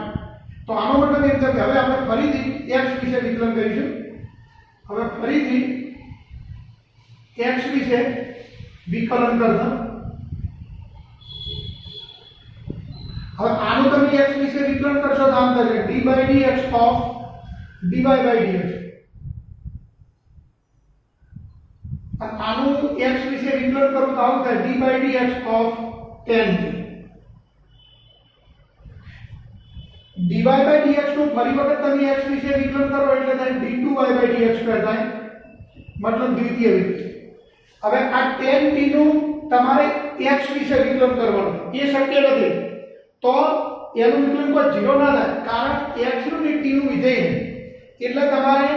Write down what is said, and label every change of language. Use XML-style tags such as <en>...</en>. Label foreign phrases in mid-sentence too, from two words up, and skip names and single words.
<gu>તો આનો મતલબ એમ છે કે હવે આપણે ફરીથી x વિશે વિકલન કરીશું. હવે ફરીથી x વિશે વિકલન કરતા હવે આનું તમે x વિશે વિકલન કરશો તો આમ થશે</gu> <en>d by dx of dy by dx</en> <gu>અને આનું x વિશે વિકલન કરું તો આમ થાય</gu> <en>d by dx of tan t dy by dx</en> <gu>નું ફરી વખત તમે x વિશે વિકલન કરો એટલે થાય</gu> <en>d2y by dx square</en> <gu>થાય મતલબ દ્વિતીય વિકલન હવે આ</gu> <en>tan t</en> <gu>નું તમારે x વિશે વિકલન કરવાનું એ શક્ય નથી તો એનું વિકલન કોઈ 0 ના થાય કારણ x નું ને t નું વિધેય એટલે તમારે</gu>